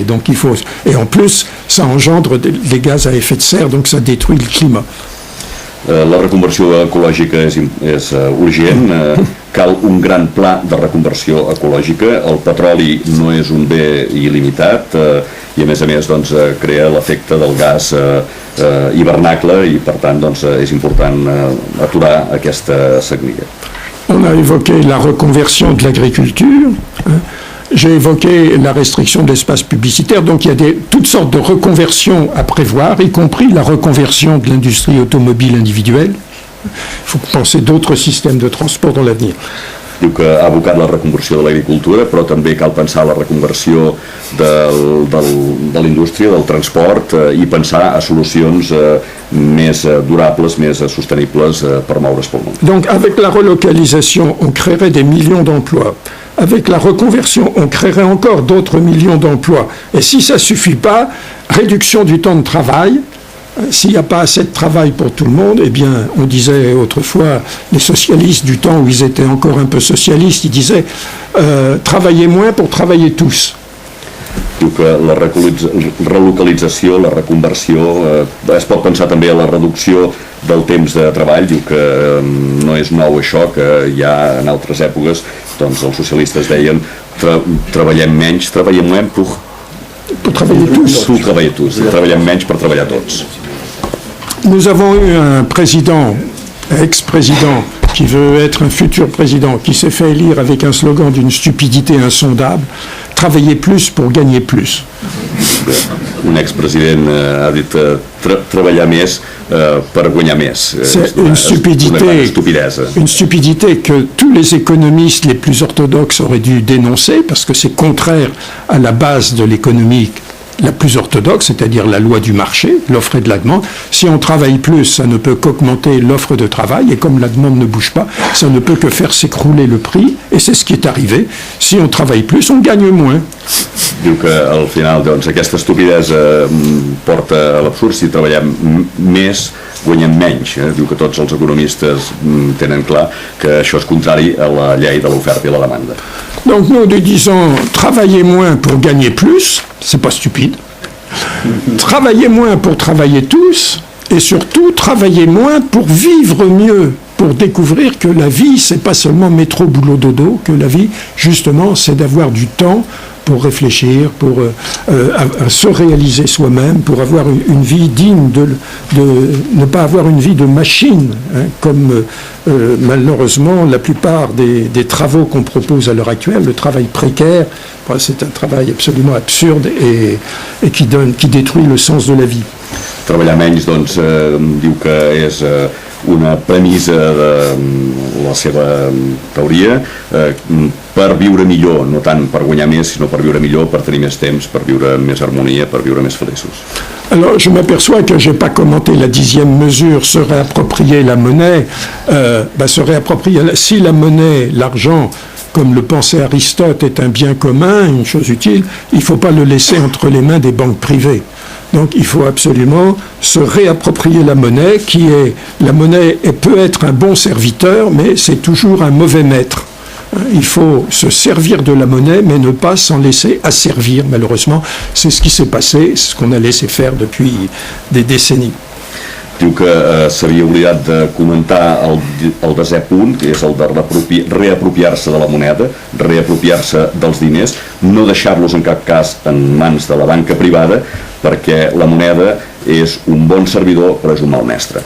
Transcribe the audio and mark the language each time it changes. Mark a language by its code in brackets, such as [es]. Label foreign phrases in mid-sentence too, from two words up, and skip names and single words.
[fr] Donc il faut, et en plus, ça engendre des gaz à effet de serre, donc ça détruit le climat. [ca] La reconversió ecològica és urgent, cal un gran pla de reconversió ecològica. El petroli no és un bé il·limitat i a més doncs, crea l'efecte del gas hivernacle i per tant doncs, és important aturar aquesta sagnia. [fr] On a évoqué la reconversion de l'agriculture. J'ai évoqué la restriction de l'espace publicitaire, donc il y a toutes sortes de reconversions à prévoir, y compris la reconversion de l'industrie automobile individuelle. Il faut penser d'autres systèmes de transport dans l'avenir. [ca] Diu que ha abocat la reconversió de l'agricultura, però també cal pensar la reconversió de l'indústria, del transport i pensar a solucions més durables, més sostenibles per moure's pel món. [fr] Donc avec la relocalisation, on créerait des millions d'emplois. Avec la reconversion, on créerait encore d'autres millions d'emplois. Et si ça ne suffit pas, réduction du temps de travail. S'il n'y a pas assez de travail pour tout le monde, eh bien, on disait autrefois, les socialistes du temps où ils étaient encore un peu socialistes, ils disaient travaillez moins pour travailler tous. [ca] Diu que la relocalització, la reconversió, es pot pensar també a la reducció del temps de treball. Diu que no és nou això, que ja en altres èpoques doncs, els socialistes deien treballem menys, treballem [fr] moins pour travailler tous. [ca] Treballem menys per treballar tots. [fr] Nous avons eu un président ex-président qui veut être un futur président, qui s'est fait élire avec un slogan d'une stupidité insondable, travailler plus pour gagner plus. [ca] Un ex-president ha dit treballar més per guanyar més. [fr] C'est une stupidité que tous les économistes les plus orthodoxes auraient dû dénoncer, parce que c'est contraire à la base de l'économie la plus orthodoxe, c'est-à-dire la loi du marché, l'offre et de la demande. Si on travaille plus, ça ne peut qu'augmenter l'offre de travail, et comme la demande ne bouge pas, ça ne peut que faire s'écrouler le prix, et c'est ce qui est arrivé. Si on travaille plus, on gagne moins. [ca] Diu que al final doncs, aquesta estupidesa porta a l'absurd. Si treballem més, guanyem menys. Diu que tots els economistes tenen clar que això és contrari a la llei de l'oferta i la demanda. [fr] Donc nous disons travailler moins pour gagner plus, c'est pas stupide. Travailler moins pour travailler tous, et surtout travailler moins pour vivre mieux, pour découvrir que la vie c'est pas seulement métro boulot dodo, que la vie justement c'est d'avoir du temps pour réfléchir, pour se réaliser soi-même, pour avoir une vie digne de ne pas avoir une vie de machine, hein, comme malheureusement la plupart des travaux qu'on propose à l'heure actuelle, le travail précaire, c'est un travail absolument absurde et qui détruit le sens de la vie. [ca] Treballar menys, doncs, diu que és una premissa de la seva teoria per viure millor, no tant per guanyar més, sinó per viure millor, per tenir més temps, per viure amb més harmonia, per viure més feliços. [fr] Alors, je m'aperçois que je n'ai pas commenté la 10e mesure, se réapproprier la monnaie. Si la monnaie, l'argent, comme le pensait Aristote, est un bien commun, une chose utile, il ne faut pas le laisser entre les mains des banques privées. Donc il faut absolument se réapproprier la monnaie, la monnaie peut être un bon serviteur, mais c'est toujours un mauvais maître. Il faut se servir de la monnaie, mais ne pas s'en laisser asservir. Malheureusement, c'est ce qui s'est passé, c'est ce qu'on a laissé faire depuis des décennies. [ca] Diu que s'havia oblidat de comentar el desè punt, que és el de reapropiar-se de la moneda, reapropiar-se dels diners, no deixar-los en cap cas en mans de la banca privada, perquè la moneda és un bon servidor però és un mal mestre.